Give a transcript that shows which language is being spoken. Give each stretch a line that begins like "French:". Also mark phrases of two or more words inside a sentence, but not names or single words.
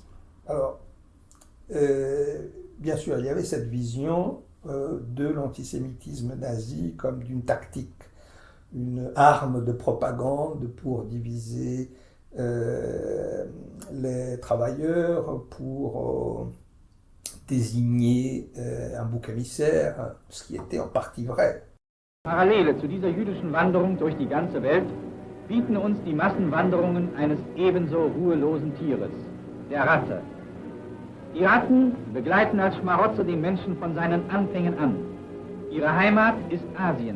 French: Alors, bien sûr, il y avait cette vision de l'antisémitisme nazi comme d'une tactique, une arme de propagande pour diviser les travailleurs, pour désigner un bouc émissaire, ce qui était en partie vrai.
German: Parallele zu dieser jüdischen Wanderung durch die ganze Welt bieten uns die Massenwanderungen eines ebenso ruhelosen Tieres, der Ratte. Die Ratten begleiten als Schmarotzer den Menschen von seinen Anfängen an. Ihre Heimat ist Asien.